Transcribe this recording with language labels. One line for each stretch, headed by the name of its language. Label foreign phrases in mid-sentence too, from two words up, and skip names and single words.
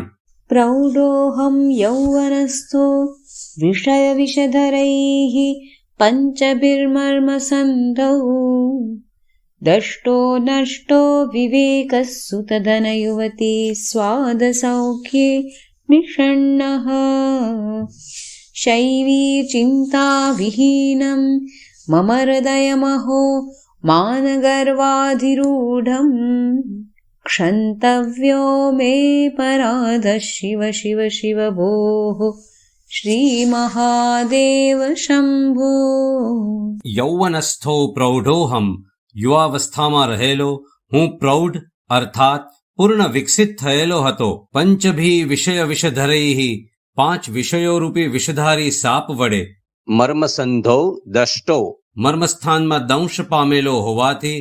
Sanskrit: પ્રૌઢોહમ યૌવનસ્થો વિષય વિષધરૈઃ પંચભિર્મર્મ સંધૌ દષ્ટો નષ્ટો વિવેકઃ સુતધન યુવતી સ્વાદ સૌખ્યે નિષન્નઃ. शैवी चिन्ताविहीनं मम हृदयमहो मानगर्वाधिरूढम् क्षन्तव्यो मे पराधः शिव शिव शिव भोः श्रीमहादेव शम्भो। યૌવનસ્થો પ્રૌઢોહમ,
Gujarati: યુવાવસ્થામાં રહેલો હું પ્રૌઢ અર્થાત પૂર્ણ વિકસિત થયેલો હતો.
Sanskrit: પંચભી વિષય વિષધરૈઃ,
Gujarati: 5 વિષયોરૂપી વિષધારી સાપ વડે.
Sanskrit: મર્મસંધો દષ્ટો,
Gujarati: મર્મસ્થાનમાં દંશ પામેલો હોવાથી.